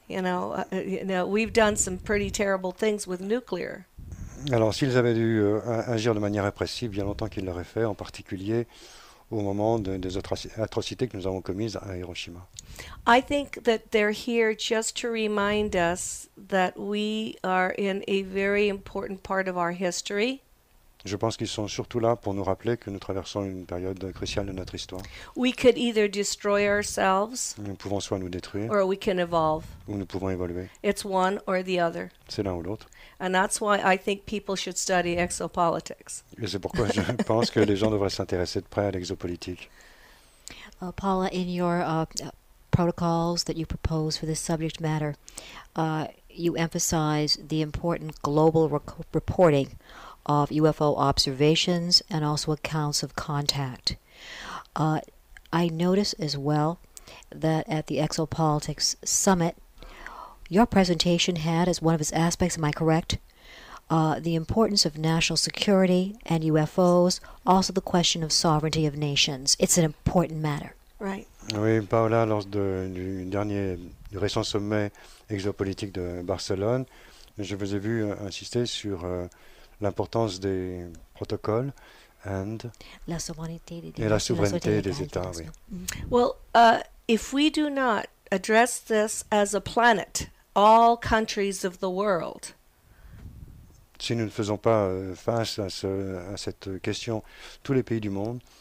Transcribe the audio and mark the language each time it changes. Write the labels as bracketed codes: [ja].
[en] You know, we've done some pretty terrible things with nuclear. [fr] Alors s'ils avaient dû agir de manière répressive, il y a longtemps qu'ils l'auraient fait, en particulier au moment des atrocités que nous avons commises à Hiroshima. [en] I think that they're here just to remind us that we are in a very important part of our history. [fr] Je pense qu'ils sont surtout là pour nous rappeler que nous traversons une période cruciale de notre histoire. [en] We could either destroy ourselves [fr] Nous pouvons soit nous détruire [en] or we can evolve. [fr] ou nous pouvons évoluer. [en] It's one or the other. [fr] C'est l'un ou l'autre. [en] And that's why I think people should study exopolitics. [fr] Et c'est pourquoi je pense que les gens devraient s'intéresser de près à l'exopolitique. [en] Paula, in your protocols that you propose for this subject matter, you emphasize the important global reporting of UFO observations and also accounts of contact. I notice as well that at the Exopolitics Summit, your presentation had as one of its aspects, am I correct, the importance of national security and UFOs, also the question of sovereignty of nations. It's an important matter. Right. [fr] Oui, Paola, lors du récent sommet exopolitique de Barcelone, je vous ai vu insister sur l'importance des protocoles La souveraineté des et la souveraineté des États. Oui. [en] Well, if we do not address this as a planet, all countries of the world, [fr] Si nous ne faisons pas face à cette question, tous les pays du monde,